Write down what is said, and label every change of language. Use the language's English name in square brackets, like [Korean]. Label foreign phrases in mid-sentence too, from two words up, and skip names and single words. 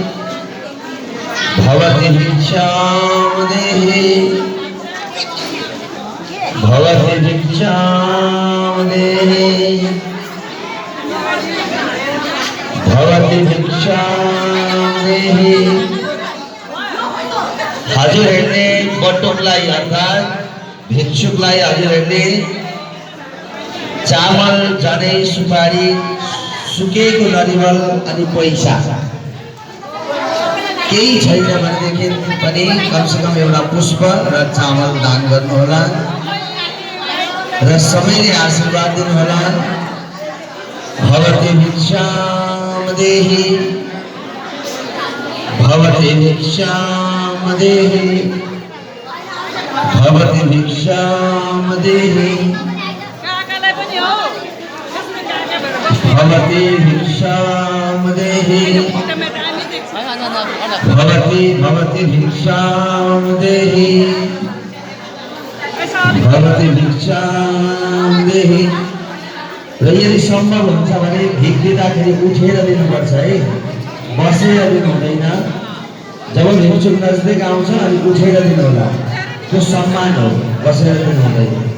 [Sanskrit] भवती भिक्षां देहि भवती भिक्षां देहि भवती भिक्षां देहि [Nepali] हजुरहरूले बटुकलाई अर्थात् भिक्षुकलाई हजुरहरूले चामल जनै सुपारी सुकेको नरिवल अनि पैसा केही छैन भनेदेखि पनि कमसेकम एउटा पुष्प र चामल दान गर्नुहोला र सबैले आशीर्वाद दिनुहोला। [Sanskrit] भवती भिक्षां देहि भवती भिक्षां देहि भवती भिक्षां देहि भवती भिक्षां देहि भवती भवती भिक्षां देहि भवती भिक्षां देहि। [Nepali] र यदि सम्भव हुन्छ भने भिख दिँदाखेरि उठेर दिनुपर्छ है, बसेर दिनु हुँदैन। जब भिक्षुक नजदिक आउँछ अनि उठेर दिनु होला, त्यो सम्मान हो, बसेर दिनु हुँदैन।